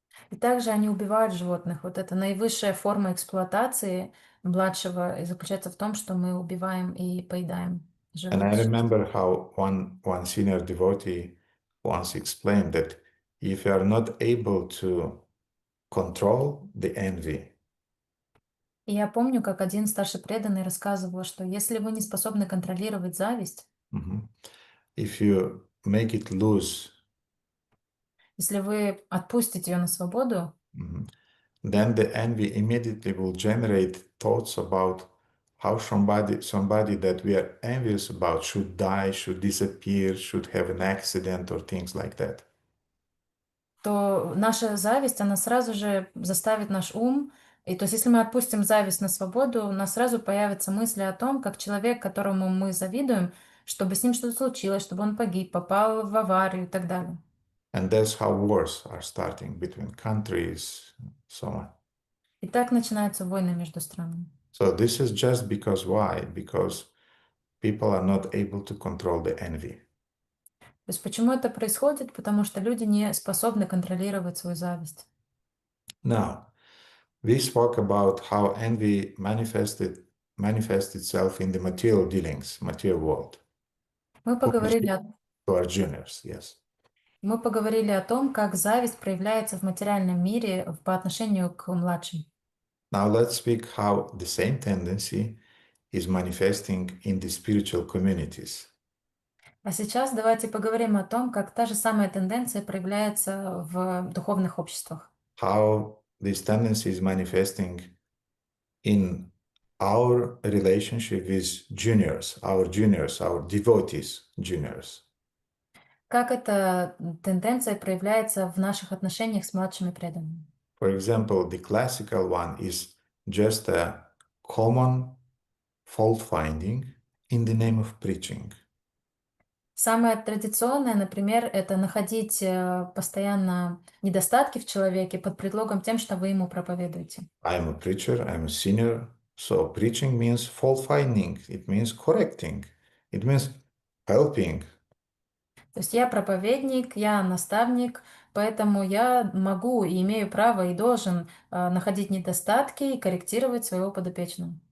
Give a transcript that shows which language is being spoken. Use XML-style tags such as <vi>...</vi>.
<ru>И также они убивают животных. Вот это наивысшая форма эксплуатации младшего и заключается в том, что мы убиваем и поедаем</ru> <en>And I</en> <ru>живых.</ru> <en>remember how one senior devotee once explained that if you are not able to control the envy,</en> <ru>И я помню, как один старший преданный рассказывал, что если вы не способны контролировать зависть,</ru> <en>if you make it loose,</en> <ru>если вы отпустите ее на свободу,</ru> <en>then the envy immediately will generate thoughts about how somebody that we are envious about should die, should disappear, should have an accident or things like that.</en> <ru>то наша зависть, она сразу же заставит наш ум. И то есть, если мы отпустим зависть на свободу, у нас сразу появятся мысли о том, как человек, которому мы завидуем, чтобы с ним что-то случилось, чтобы он погиб, попал в аварию и так далее.</ru> <en>And that's how wars are starting between countries, so on.</en> <ru>И так начинаются войны между странами.</ru> <en>So this is just because why? Because people are not able to control the envy.</en> <ru>То есть почему это происходит? Потому что люди не способны контролировать свою зависть.</ru> <en>Now, we spoke about how envy manifests itself in the material dealings, material world.</en> <ru>Мы поговорили</ru> <en>To our juniors, yes.</en> <ru>о том, как зависть проявляется в материальном мире по отношению к младшим.</ru> <en>Now let's speak how the same tendency is manifesting in the spiritual communities.</en> <ru>А сейчас давайте поговорим о том, как та же самая тенденция проявляется в духовных обществах.</ru> <en>How this tendency is manifesting in our relationship with juniors, our devotees, juniors.</en> <ru>Как эта тенденция проявляется в наших отношениях с младшими преданными.</ru> <en>For example, the classical one is just a common fault finding in the name of preaching.</en> <ru>Самое традиционное, например, это находить постоянно недостатки в человеке под предлогом тем, что вы ему проповедуете.</ru> <en>I'm a preacher, I'm a senior. So preaching means fault finding. It means correcting. It means helping.</en> <ru>То есть я проповедник, я наставник, поэтому я могу и имею право и должен находить недостатки и корректировать своего подопечного.</ru>